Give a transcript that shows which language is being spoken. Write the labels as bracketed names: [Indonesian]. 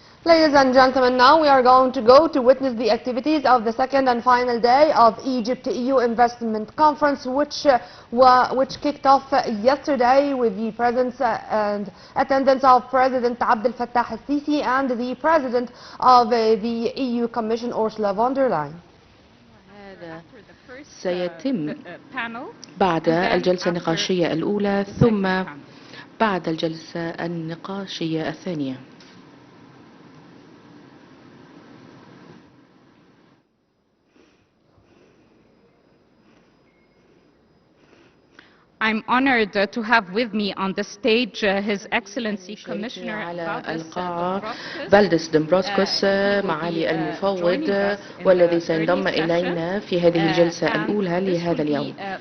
[English] Ladies and gentlemen, now we are going to go to witness the activities of the second and final day of Egypt-EU Investment Conference, which kicked off yesterday with the presence and attendance of President Abdel Fattah al-Sisi and the President of the EU Commission, Ursula von der Leyen. [Arabic] هذا سيتم بعد الجلسة النقاشية الأولى ثم بعد الجلسة النقاشية الثانية. [English] I'm honored to have with me on the stage His Excellency Commissioner [Arabic] على القاعة فالديس دومبروسكوس معالي المفوض والذي سينضم إلينا في هذه الجلسة الأولى لهذا اليوم.